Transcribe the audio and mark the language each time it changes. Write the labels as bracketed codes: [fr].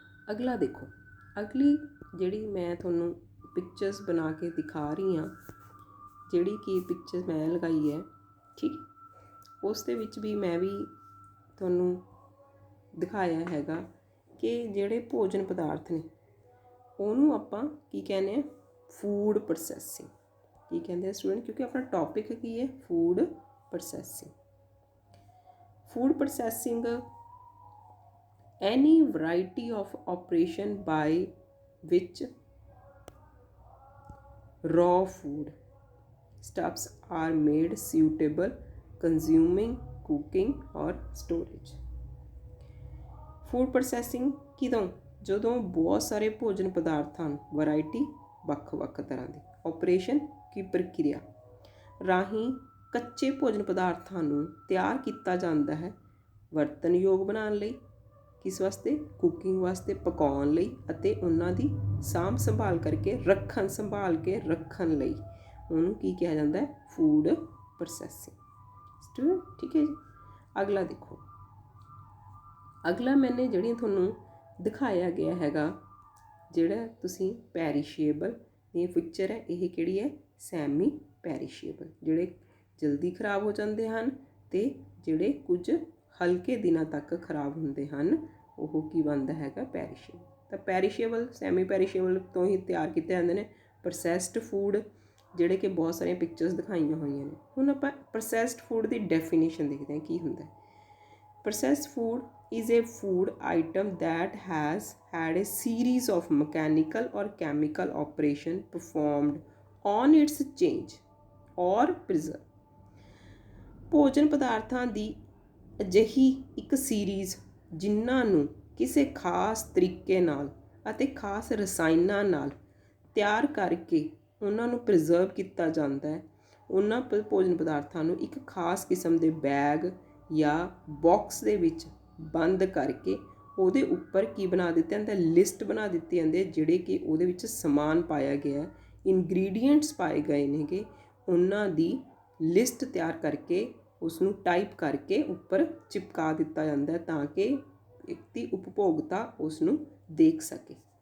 [pa] ਅਗਲਾ ਦੇਖੋ, ਅਗਲੀ ਜਿਹੜੀ ਮੈਂ ਤੁਹਾਨੂੰ ਪਿਕਚਰਸ ਬਣਾ ਕੇ ਦਿਖਾ ਰਹੀ ਹਾਂ, ਜਿਹੜੀ ਕਿ ਪਿਕਚਰ ਮੈਂ ਲਗਾਈ ਹੈ, ਠੀਕ, ਉਸ ਦੇ ਵਿੱਚ ਵੀ ਮੈਂ ਵੀ ਤੁਹਾਨੂੰ ਦਿਖਾਇਆ ਹੈਗਾ ਕਿ ਜਿਹੜੇ ਭੋਜਨ ਪਦਾਰਥ ਨੇ ਉਹਨੂੰ ਆਪਾਂ ਕੀ ਕਹਿੰਦੇ ਹਾਂ, ਫੂਡ ਪ੍ਰੋਸੈਸਿੰਗ। ਕੀ ਕਹਿੰਦੇ ਆ ਸਟੂਡੈਂਟ, ਕਿਉਂਕਿ ਆਪਣਾ ਟੌਪਿਕ ਕੀ ਹੈ, food processing. [en] Food processing any variety of operation by which raw food stuffs are made suitable consuming, cooking or storage। [pa] Food processing ਕਿਦੋਂ, ਜਦੋਂ ਬਹੁਤ ਸਾਰੇ ਭੋਜਨ ਪਦਾਰਥਾਂ ਨੂੰ, ਵੈਰਾਈਟੀ ਵੱਖ-ਵੱਖ ਤਰ੍ਹਾਂ ਦੀ, ਆਪਰੇਸ਼ਨ ਕੀ ਪ੍ਰਕਿਰਿਆ ਰਾਹੀਂ ਕੱਚੇ ਭੋਜਨ ਪਦਾਰਥਾਂ ਨੂੰ ਤਿਆਰ ਕੀਤਾ ਜਾਂਦਾ ਹੈ, ਵਰਤਨਯੋਗ ਬਣਾਉਣ ਲਈ, ਕਿਸ ਵਾਸਤੇ, ਕੁਕਿੰਗ ਵਾਸਤੇ, ਪਕਾਉਣ ਲਈ, ਅਤੇ ਉਹਨਾਂ ਦੀ ਸਾਂਭ ਸੰਭਾਲ ਕਰਕੇ ਸੰਭਾਲ ਕੇ ਰੱਖਣ ਲਈ, ਉਹਨੂੰ ਕੀ ਕਿਹਾ ਜਾਂਦਾ ਹੈ, ਫੂਡ ਪ੍ਰੋਸੈਸਿੰਗ। ਸਟੂਡੈਂਟ ਠੀਕ ਹੈ ਜੀ। ਅਗਲਾ ਦੇਖੋ, ਅਗਲਾ ਮੈਨੇ ਜਿਹੜੀ ਤੁਹਾਨੂੰ ਦਿਖਾਇਆ ਗਿਆ ਹੈਗਾ, ਜਿਹੜਾ ਤੁਸੀਂ ਪੈਰੀਸ਼ੀਏਬਲ ਇਹ ਪਿਕਚਰ ਹੈ, ਇਹ ਕਿਹੜੀ ਹੈ, ਸੈਮੀ ਪੈਰੀਸ਼ੀਏਬਲ, ਜਿਹੜੇ ਜਲਦੀ ਖਰਾਬ ਹੋ ਜਾਂਦੇ ਹਨ ਅਤੇ ਜਿਹੜੇ ਕੁਝ ਹਲਕੇ ਦਿਨਾਂ ਤੱਕ ਖਰਾਬ ਹੁੰਦੇ ਹਨ, ਉਹ ਕੀ ਬਣਦਾ ਹੈਗਾ, ਪੈਰੀਸ਼ੇਬਲ। ਤਾਂ ਪੈਰੀਸ਼ੇਬਲ, ਸੈਮੀ ਪੈਰੀਸ਼ੇਬਲ ਤੋਂ ਹੀ ਤਿਆਰ ਕੀਤੇ ਜਾਂਦੇ ਨੇ ਪ੍ਰੋਸੈਸਡ ਫੂਡ, ਜਿਹੜੇ ਕਿ ਬਹੁਤ ਸਾਰੀਆਂ ਪਿਕਚਰਸ ਦਿਖਾਈਆਂ ਹੋਈਆਂ ਨੇ। ਹੁਣ ਆਪਾਂ ਪ੍ਰੋਸੈਸਡ ਫੂਡ ਦੀ ਡੈਫੀਨੇਸ਼ਨ ਦੇਖਦੇ ਹਾਂ ਕੀ ਹੁੰਦਾ। [en] Processed food is a food item that has had a series of mechanical or chemical operation performed on its change or preserve। [pa] ਭੋਜਨ ਪਦਾਰਥਾਂ ਦੀ ਅਜਿਹੀ ਇੱਕ ਸੀਰੀਜ਼ ਜਿਨ੍ਹਾਂ ਨੂੰ ਕਿਸੇ ਖਾਸ ਤਰੀਕੇ ਨਾਲ ਅਤੇ ਖਾਸ ਰਸਾਇਣਾਂ ਨਾਲ ਤਿਆਰ ਕਰਕੇ ਉਹਨਾਂ ਨੂੰ ਪ੍ਰੀਜ਼ਰਵ ਕੀਤਾ ਜਾਂਦਾ ਹੈ, ਉਹਨਾਂ ਭੋਜਨ ਪਦਾਰਥਾਂ ਨੂੰ ਇੱਕ ਖਾਸ ਕਿਸਮ ਦੇ ਬੈਗ ਜਾਂ ਬਾਕਸ ਦੇ ਵਿੱਚ ਬੰਦ ਕਰਕੇ ਉਹਦੇ ਉੱਪਰ ਕੀ ਬਣਾ ਦਿੱਤਾ ਜਾਂਦਾ, ਲਿਸਟ ਬਣਾ ਦਿੱਤੀ ਜਾਂਦੀ ਹੈ, ਜਿਹੜੇ ਕਿ ਉਹਦੇ ਵਿੱਚ ਸਮਾਨ ਪਾਇਆ ਗਿਆ, ਇਨਗਰੀਡੀਐਂਟਸ ਪਾਏ ਗਏ ਨੇਗੇ, ਉਹਨਾਂ ਦੀ ਲਿਸਟ ਤਿਆਰ ਕਰਕੇ ਉਸਨੂੰ ਟਾਈਪ ਕਰਕੇ ਉੱਪਰ ਚਿਪਕਾ ਦਿੱਤਾ ਜਾਂਦਾ ਹੈ ਤਾਂ ਕਿ ਇੱਕ ਉਪਭੋਗਤਾ ਉਸ ਨੂੰ ਦੇਖ ਸਕੇ।